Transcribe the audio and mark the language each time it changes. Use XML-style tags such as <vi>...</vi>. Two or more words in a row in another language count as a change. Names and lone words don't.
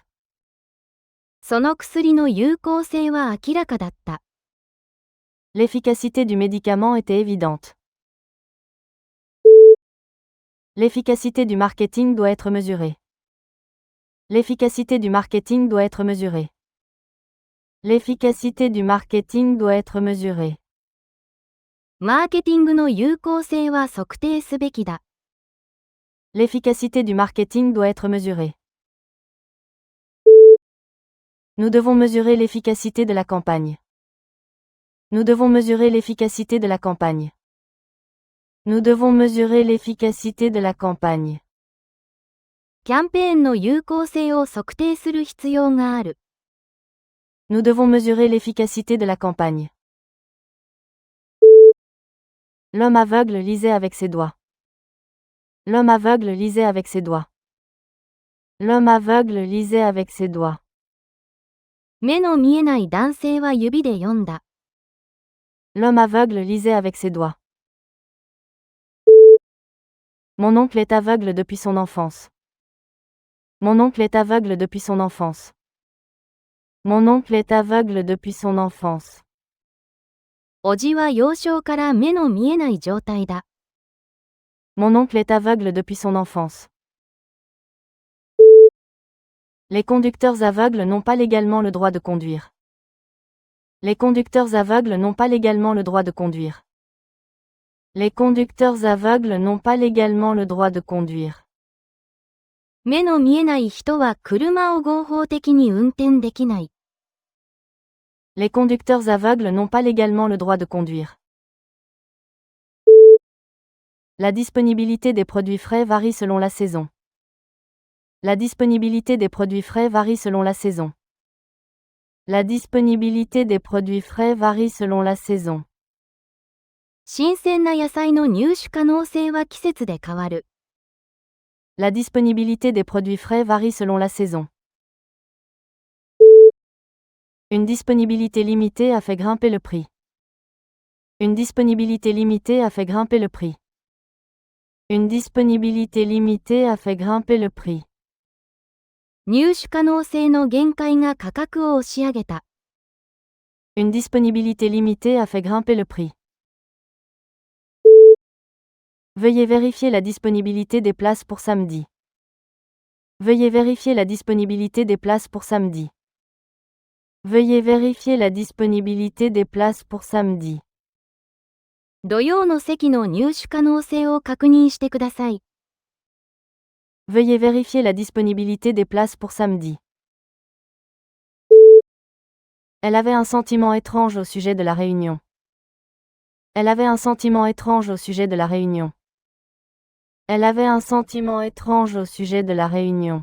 <ja>その薬の有効性は明らかだった。</ja> <fr>L'efficacité du médicament était évidente. L'efficacité du marketing doit être mesurée. L'efficacité du marketing doit être mesurée. L'efficacité du marketing doit être mesurée.</fr> <ja>マーケティングの有効性は測定すべきだ。</ja> <fr>L'efficacité du marketing doit être mesurée. Nous devons mesurer l'efficacité de la campagne. Nous devons mesurer l'efficacité de la campagne. Nous devons mesurer l'efficacité de la campagne.</fr> <ja>キャンペーンの有効性を測定する必要がある。</ja> <fr>Nous devons mesurer l'efficacité de la campagne. L'homme aveugle lisait avec ses doigts. L'homme aveugle lisait avec ses doigts. L'homme aveugle lisait avec ses doigts.</fr> <ja>目の見えない男性は指で読んだ。</ja> <fr>L'homme aveugle lisait avec ses doigts. Mon oncle est aveugle depuis son enfance. Mon oncle est aveugle depuis son enfance. Mon oncle est aveugle depuis son enfance.</fr> <ja>おじは幼少から目の見えない状態だ。</ja> <fr>Mon oncle est aveugle depuis son enfance. Les conducteurs aveugles n'ont pas légalement le droit de conduire. Les conducteurs aveugles n'ont pas légalement le droit de conduire. Les conducteurs aveugles n'ont pas légalement le droit de conduire.</fr> <ja>目の見えない人は車を合法的に運転できない。</ja> <fr>Les conducteurs aveugles n'ont pas légalement le droit de conduire. La disponibilité des produits frais varie selon la saison. La disponibilité des produits frais varie selon la saison. La disponibilité des produits frais varie selon la saison.</fr> <ja>新鮮な野菜の入手可能性は季節で変わる。</ja> <fr>La disponibilité des produits frais varie selon la saison. Une disponibilité limitée a fait grimper le prix. Une disponibilité limitée a fait grimper le prix. Une disponibilité limitée a fait grimper le prix.</fr> <ja>入手可能性の限界が価格を押し上げた。</ja> <fr>Une disponibilité limitée a fait grimper le prix. Veuillez vérifier la disponibilité des places pour samedi. Veuillez vérifier la disponibilité des places pour samedi. Veuillez vérifier la disponibilité des places pour samedi.</fr> <ja>土曜の席の入手可能性を確認してください。</ja> <fr>Veuillez vérifier la disponibilité des places pour samedi. Elle avait un sentiment étrange au sujet de la réunion. Elle avait un sentiment étrange au sujet de la réunion. Elle avait un sentiment étrange au sujet de la réunion.</fr>